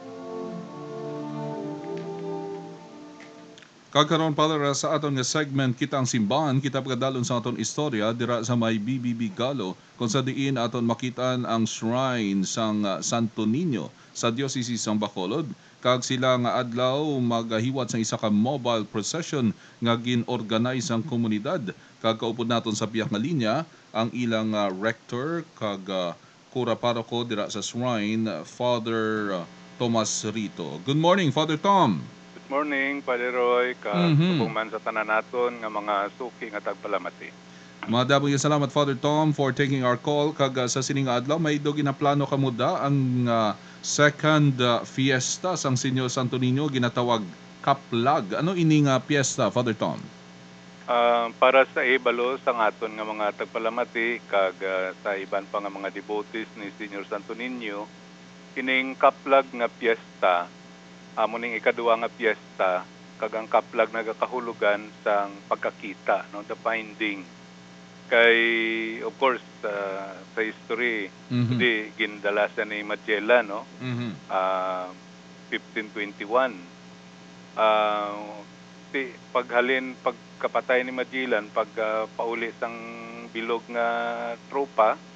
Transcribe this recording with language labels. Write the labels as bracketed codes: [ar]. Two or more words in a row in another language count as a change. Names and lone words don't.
[hil] Kagkaroon pala sa aton nga segment kita ang simbahan, kita pagdalon sa aton istorya dira sa may BBB Galo kung sa diin aton makitaan ang shrine sang Santo Niño sa Diocese sang Bacolod. Kag sila nga adlaw magahiwat sa isa ka mobile procession nga gin-organize ang komunidad. Kag kaupod naton sa biyak nga linya ang ilang rector kag kura paroko dira sa shrine, Father Tomas Rito. [en] Good morning, Father Tom. Good morning, [hil] Padre Roy, subong man sa tanan naton nga mga suki nga tagpalamati. Madabong salamat, [en] Father Tom, for taking our call. [hil] Kag sa sining adlaw may do ginaplano kamuda ang second fiesta sang Senyor Santo Niño ginatawag Kaplag. Ano ining fiesta, Father Tom? Para sa ibalo sang aton nga mga tagpalamati kag sa iban pa nga mga devotees ni Senyor Santo Niño, kining Kaplag nga fiesta amo ning ikaduha nga fiesta kag ang Kaplag nagakahulugan sang pagkakita, no, [en] the finding. [hil] Kay of course sa history di gindalasan ni Magellan, no, 1521 pagkapatay ni Magellan, pauli sang bilog nga tropa,